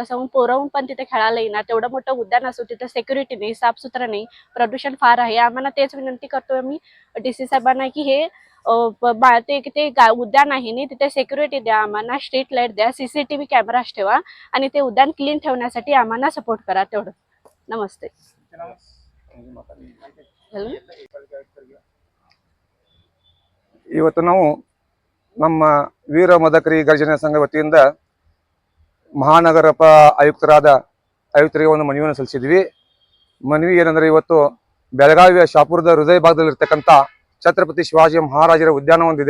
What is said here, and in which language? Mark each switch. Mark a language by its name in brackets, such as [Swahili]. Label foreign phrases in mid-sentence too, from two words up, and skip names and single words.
[Marathi] तसं पोरं पण तिथे खेळायला येणार. तेवढं मोठं उद्यान असो, तिथे सेक्युरिटी नाही, साफसुथरं नाही, प्रदूषण फार आहे. आम्हाला तेच विनंती करतोय मी DC साहेबांना की हे ते उद्यान आहे नाही तिथे सेक्युरिटी द्या, आम्हाला [English] street light [Marathi] द्या, [English] CCTV cameras [Marathi] ठेवा आणि ते उद्यान क्लीन ठेवण्यासाठी आम्हाला सपोर्ट करा. तेवढं. नमस्ते. [Kannada] ಇವತ್ತು ನಾವು ನಮ್ಮ ವೀರ ಮದಕರಿ ಗರ್ಜನೆ ಸಂಘ ವತಿಯಿಂದ ಮಹಾನಗರ ಆಯುಕ್ತರಿಗೆ ಒಂದು ಮನವಿಯನ್ನು ಸಲ್ಲಿಸಿದ್ವಿ. ಮನವಿ ಏನಂದ್ರೆ, ಇವತ್ತು ಬೆಳಗಾವಿಯ ಶಾಪುರದ ಹೃದಯ ಭಾಗದಲ್ಲಿರ್ತಕ್ಕಂಥ ಛತ್ರಪತಿ ಶಿವಾಜಿ ಮಹಾರಾಜರ ಉದ್ಯಾನ ಹೊಂದಿದೆ.